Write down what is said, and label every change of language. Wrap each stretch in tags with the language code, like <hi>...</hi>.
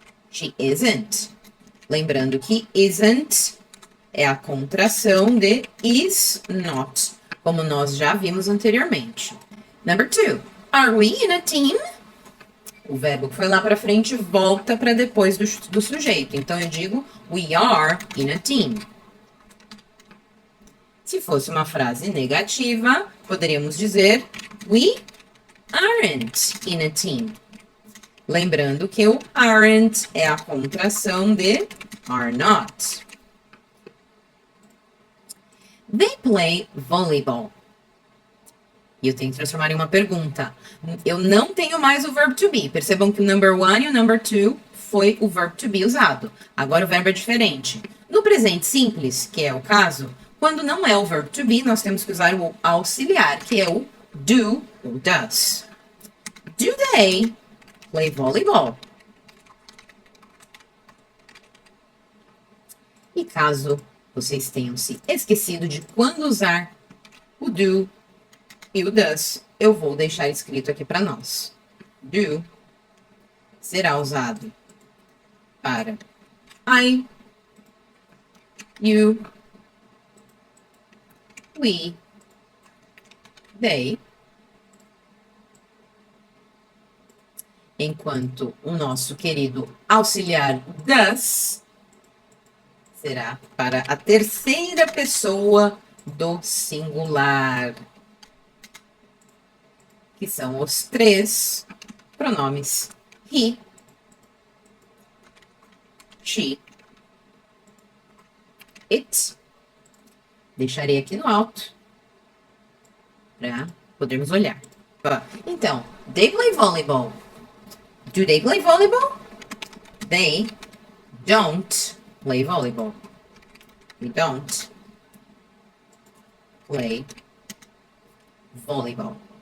<en>She isn't.</en> <pt>Lembrando que isn't é a contração de is not, como nós já vimos anteriormente.</pt> <en>Number 2. Are we in a team?</en> <pt>O verbo que foi lá para frente volta para depois do sujeito. Então eu digo</pt> <en>we are in a team.</en> <pt>Se fosse uma frase negativa, poderíamos dizer</pt> <en>we aren't in a team.</en> <pt>Lembrando que o aren't é a contração de are not.</pt> <en>They play volleyball.</en> <pt>E eu tenho que transformar em uma pergunta. Eu não tenho mais o verbo to be. Percebam que o number 1 e o number 2 foi o verbo to be usado. Agora o verbo é diferente. No presente simples, que é o caso, quando não é o verbo to be, nós temos que usar o auxiliar, que é o do ou does.</pt> <en>Do they play volleyball?</en> <pt>E caso vocês tenham se esquecido de quando usar o do e o does, eu vou deixar escrito aqui para nós. Do será usado para I, you, we, they, enquanto o nosso querido auxiliar does será para a terceira pessoa do singular, que são os 3 pronomes he, she, it. Deixarei aqui no alto para podermos olhar.</pt> <en>Então, they play volleyball. Do they play volleyball? They don't play volleyball. We don't play volleyball.</en>